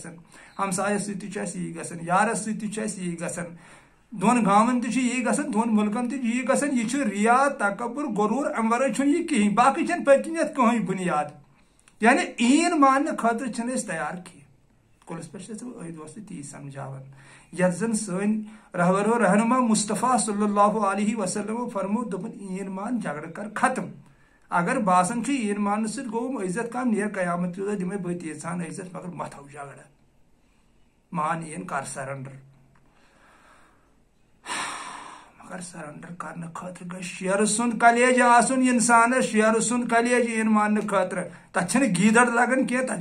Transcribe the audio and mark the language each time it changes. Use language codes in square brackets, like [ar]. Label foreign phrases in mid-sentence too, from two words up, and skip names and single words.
[ks] گژھان ہمسایس سۭتۍ تہِ چھُ اسہِ یی گژھان یارس سۭتۍ تہِ چھُ اسہِ یی گژھان دون گامن تہِ چھُ یی گژھان دون ملکن تہِ چھُ یی گژھان یہ چھُ ریا تکبر غروٗر امہِ ورٲے چھُنہٕ یہِ کہیٖنۍ باقٕے چھنہٕ پٔتۍ کِنۍ یتھ کٕہٕنۍ بُنیاد یعنی ایٖن ماننہٕ خٲطرٕ چھِنہٕ أسۍ تیار کینٛہہ کُلس پٮ۪ٹھ چھِ أسۍ دوست تی سمجھاوان یتھ زن سٲنۍ رہبر و رہنما مصطفیٰ [ar] صلی اللہ علیہ وسلم [ks] فرمو دوٚپُن ایٖن مان جھگڑٕ کر ختم اگر باسان چھُ ایٖن ماننہٕ سۭتۍ گوٚو عزت کم نیر قیامت کہِ دۄہ دِمے بہٕ تیٖژہن عزت مگر متھو جھگڑٕ مان ایٖن کر سرنڈر مگر سرنڈر کرنہٕ خٲطرٕ گژھِ شیرٕ سُنٛد کلیج آسُن انسانس شیرٕ سُنٛد کلیج ایٖن ماننہٕ خٲطرٕ تتھ چھنہٕ گیٖدڑ لگان کینٛہہ تتھ